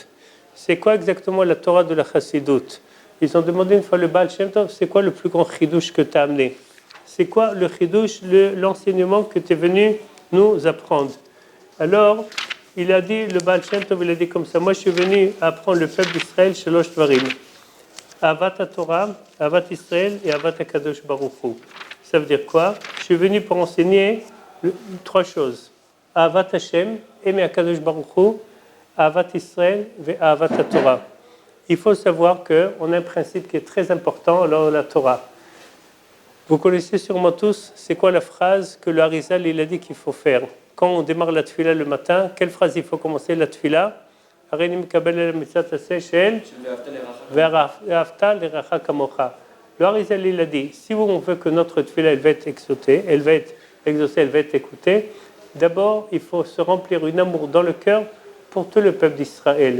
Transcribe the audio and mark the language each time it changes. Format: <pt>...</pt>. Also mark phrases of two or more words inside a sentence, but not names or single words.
<fr>C'est quoi exactement la Torah de la Chassidoute? Ils ont demandé une fois le Baal Shem Tov, c'est quoi le plus grand chidouche que tu as amené? C'est quoi le chidouche, l'enseignement que tu es venu nous apprendre? Alors, il a dit, le Baal Shem Tov, il a dit comme ça, moi je suis venu apprendre le peuple d'Israël,</fr> <he>שלוש דברים. אהבת תורה, אהבת ישראל et אהבת הקדוש ברוך הוא.</he> <fr>Ça veut dire quoi? Je suis venu pour enseigner trois choses.</fr> <he>אהבת השם, aimer הקדוש ברוך הוא, אהבת ישראל et אהבת תורה.</he> <fr>Il faut savoir qu'on a un principe qui est très important dans la Torah. Vous connaissez sûrement tous, c'est quoi la phrase que le Harizal il a dit qu'il faut faire? Quand on démarre la tefila le matin, quelle phrase il faut commencer la tefila? Le Harizal il a dit, si on veut que notre tefila elle va être exaucée, elle va être écoutée, d'abord il faut se remplir un amour dans le cœur pour tout le peuple d'Israël.</fr>